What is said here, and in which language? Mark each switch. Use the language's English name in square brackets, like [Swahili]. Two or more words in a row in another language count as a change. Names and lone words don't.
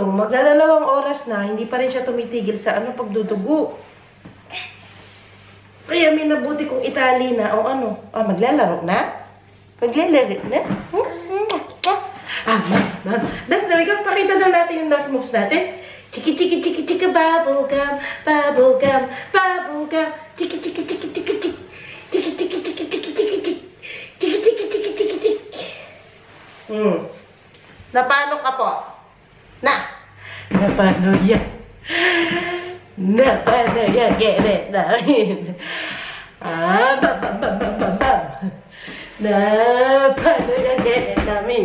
[Filipino] Magdadalawang oras na, hindi pa rin siya tumitigil sa pagdudugo. Kaya may nabuti kong itali na, o maglalaro na? Maglalaro na? Dance na, ikaw, pakita na natin yung [English] dance moves [Filipino] natin. Chiki, chiki, chiki, chiki, bubblegum, bubblegum, bubblegum, chiki, chiki, chiki, chiki, chiki, chiki, chiki, chiki, chiki, chiki, chiki, chiki, chiki, chiki, chiki, chiki. Napano ka po? Napano yan? Napano yan, Kenneth namin? Napano yan, Kenneth namin?